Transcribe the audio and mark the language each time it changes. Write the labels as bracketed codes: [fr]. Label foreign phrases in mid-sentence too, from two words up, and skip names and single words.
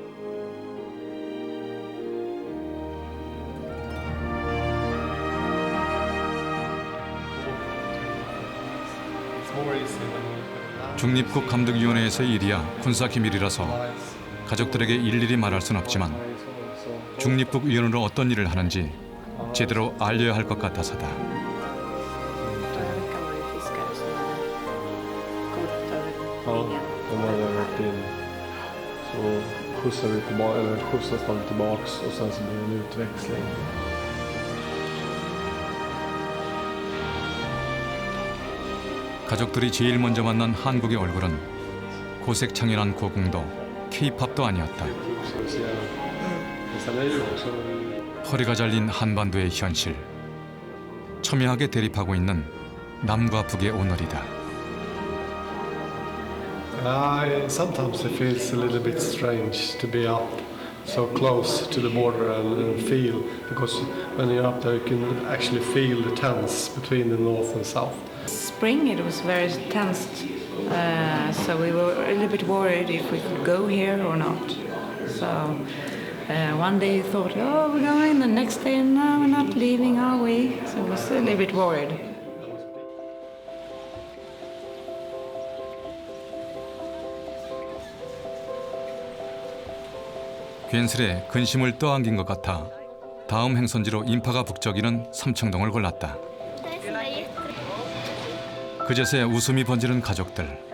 [ko] 중립국 감독위원회에서의 일이야 군사기밀이라서 가족들에게 일일이 말할 순 없지만 중립국 위원으로 어떤 일을 하는지 제대로 알려야 할 것 같아서다. [sv] De hade åkt in. Så skjutsade vi tillbaka, eller skjutsades de tillbaks och sen så blev det en utväxling. [ko] 가족들이 제일 먼저 만난 한국의 얼굴은 고색창연한 고궁도 K-팝도 아니었다. 허리가 잘린 한반도의 현실. 첨예하게 대립하고 있는 남과 북의 오늘이다. [en] Sometimes it feels a little bit strange to be up so close to the border and feel, because when you're up there you can actually feel the tense between the north and south. Spring it was very tense, so we were a little bit worried if we could go here or not. So one day you thought, oh, we're going, the next day, no, we're not leaving, are we? So I was a little bit worried. [ko] 괜스레 근심을 떠안긴 것 같아 다음 행선지로 인파가 북적이는 삼청동을 골랐다. 그제서야 웃음이 번지는 가족들.